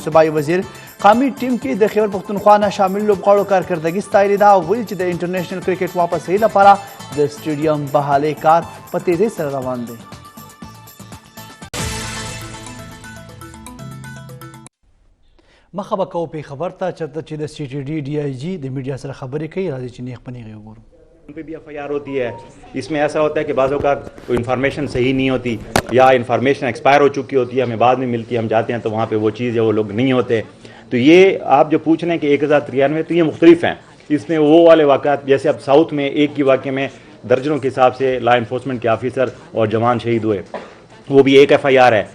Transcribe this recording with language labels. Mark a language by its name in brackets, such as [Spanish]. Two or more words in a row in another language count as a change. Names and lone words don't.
[Urdu] صوبائی وزیر [Pashto] قومي ټیم کې د خیبر پښتونخوا نه شامل لوبغاړو کارکردګي ستایلې ده او ویلي چې د [English] international cricket [Pashto] واپسۍ لپاره د سټیډیم بحالۍ کار په تیزۍ سره روان دی. مخه به کوو پېښور ته چېرته چې د سی ټي ډي ډي آئی جي د میډیا سره خبرې کوي. راځي چې نیغ په نیغې وګورو. [Urdu] ان پہ بھی ایف آئی آر ہوتی ہے. اس میں ایسا ہوتا ہے کہ بعض اوقات کوئی انفارمیشن صحیح نہیں ہوتی یا انفارمیشن ایکسپائر ہو چکی ہوتی ہے, ہمیں بعد میں ملتی ہے, ہم جاتے ہیں تو وہاں پہ وہ چیز یا وہ لوگ نہیں ہوتے. تو یہ آپ جو پوچھ رہے ہیں کہ 1093 تو یہ مختلف ہیں. اس میں وہ والے واقعات جیسے اب ساؤتھ میں ایک کی واقعے میں درجنوں کے حساب سے [English] law enforcement [Urdu] کے آفیسر اور جوان شہید ہوئے، وہ بھی ایک FIR ہے.